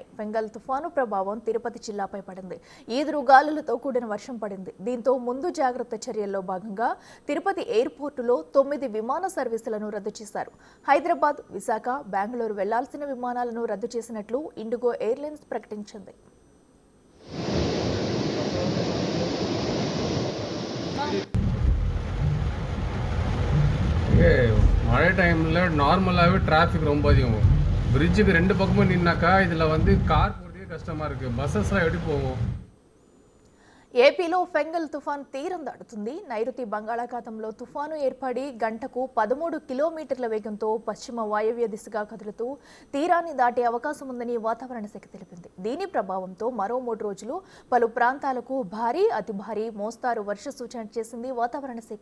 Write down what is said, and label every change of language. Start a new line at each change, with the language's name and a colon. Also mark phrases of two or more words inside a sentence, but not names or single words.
Telugu: ఫెంగల్ తుఫాను ప్రభావం తిరుపతి జిల్లాపై పడింది. ఈదురు గాలులతో కూడిన వర్షం పడింది. దీంతో ముందు జాగ్రత్త చర్యల్లో భాగంగా తిరుపతి ఎయిర్పోర్టులో 9 విమాన సర్వీసులను రద్దు చేశారు. హైదరాబాద్, విశాఖ, బెంగళూరు వెళ్లాల్సిన విమానాలను రద్దు చేసినట్లు ఇండిగో ఎయిర్లైన్స్ ప్రకటించింది.
Tamil: மழை டைமில் நார்மலாகவே டிராஃபிக் ரொம்ப அதிகம். பிரிட்ஜுக்கு 2 பக்கமும் நின்னாக்கா இதில் வந்து கார் போகிறதுக்கே கஷ்டமாக இருக்குது. பஸ்ஸஸ்லாம் எப்படி போகும்?
Telugu: ఏపీలో ఫెంగల్ తుఫాన్ తీరం దాటుతుంది. నైరుతి బంగాళాఖాతంలో తుఫాను ఏర్పడి గంటకు 13 కిలోమీటర్ల వేగంతో పశ్చిమ వాయవ్య దిశగా కదులుతూ తీరాన్ని దాటే అవకాశం ఉందని వాతావరణ శాఖ తెలిపింది. దీని ప్రభావంతో మరో 3 రోజులు పలు ప్రాంతాలకు భారీ, అతి భారీ, మోస్తారు వర్ష సూచన చేసింది వాతావరణ శాఖ.